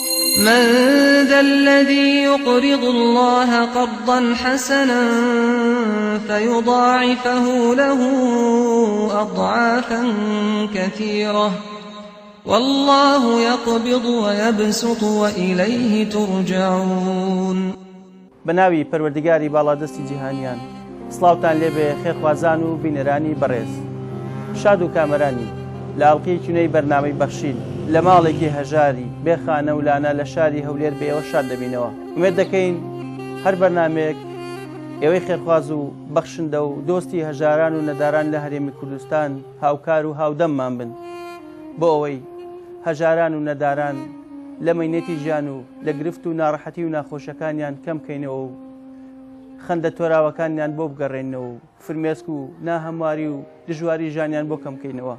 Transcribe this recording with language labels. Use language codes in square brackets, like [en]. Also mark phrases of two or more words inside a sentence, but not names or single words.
[ar] من ذا الذي يقرض الله قرضا حسنا فيضاعفه له أضعافا كثيرة والله يقبض ويبسط وإليه ترجعون. [ckb] بناوی پەروەردگاری باڵادەستی جیهانیان، سڵاوتان لێبێ خێرخوازان و بینەرانی بەڕێز، شاد و کامەرانی لە ئەڵقەی چونەی بەرنامەی بەخشین لە ماڵێکی هەژاری بێخانە و لانە لە شاری هەولێر بێ ئێوە شاد دەبینەوە. ئومێد دەکەین هەر بەرنامەیەک ئێوەی خێرخواز و بەخشندە و دۆستی هەژاران و نەداران لە هەرێمی کوردستان هاوکار و هاودەممان بن بۆ ئەوەی هەژاران و نەداران لە مەینەتی ژیان و لە گرفت و ناڕەحەتی و ناخۆشەکانیان کەم بکەینەوە و خەندە تۆراوەکانیان بۆ بگەڕێنەوە و فرمێسک و ناهەمواری و دژواری ژیانیان بۆ کەم بکەینەوە.